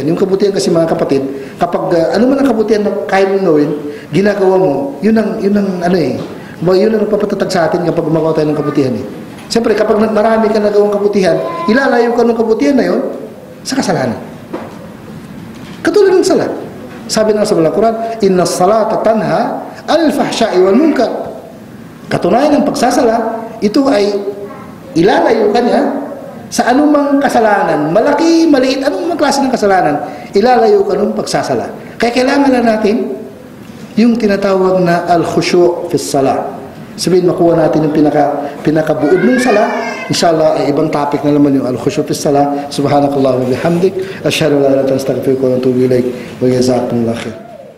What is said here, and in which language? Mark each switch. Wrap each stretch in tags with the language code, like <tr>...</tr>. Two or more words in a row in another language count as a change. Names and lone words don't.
<tl>Yung kabutihan kasi mga kapatid, kapag ano man ang kabutihan na kaya mong gawin, ginagawa mo, yun ang yun ang nagpapatatag sa atin kapag gumagawa tayo ng kabutihan eh. Siyempre, kapag marami ka nagawang kabutihan, ilalayo ka ng kabutihan na yun sa kasalanan. Katulad ng salat. Sabi ng sa Quran,</tl> <ar>إن الصلاة تنهى عن الفحشاء والمنكر.</ar> <tl>Katunayan ng pagsasala, ito ay ilalayo ka niya sa anumang kasalanan, malaki, maliit, anumang klase ng kasalanan, ilalayo ka ng pagsasala. Kaya kailangan na natin yung tinatawag na</tl> <ar>الخشوع في الصلاة.</ar> <tl>Sabihin, makuha natin yung pinakabuod ng sala. Inshallah, ay ibang topic na naman yung</tl> <ar>الخشوع في الصلاة. سبحانك الله وبحمدك. أشهد أن لا إله إلا أنت أستغفرك وأتوب إليك. وجزاكم الله خير.</ar>